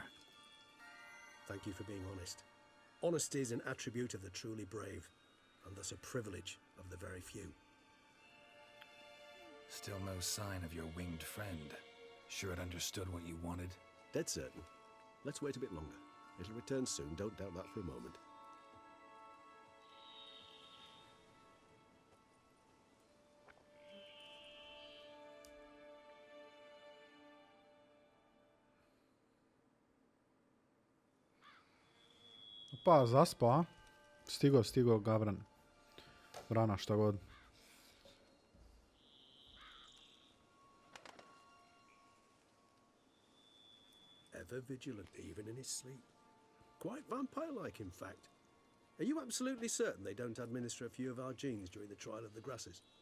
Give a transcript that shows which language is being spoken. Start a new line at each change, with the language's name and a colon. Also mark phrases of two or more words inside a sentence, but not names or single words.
English: Thank you for being honest. Honesty is an attribute of the truly brave, and thus a privilege of the very few. Still no sign of your winged friend. Sure it understood what you wanted? Dead certain. Let's wait a bit longer. It'll return soon, don't doubt that for a moment.
Serbian: Pa, zaspao, a? Stigo, Gavran. Vrana, šta god.
English: Ever vigilant, even in his sleep. Quite vampire-like, in fact. Are you absolutely certain they don't administer a few of our genes during the trial of the grasses?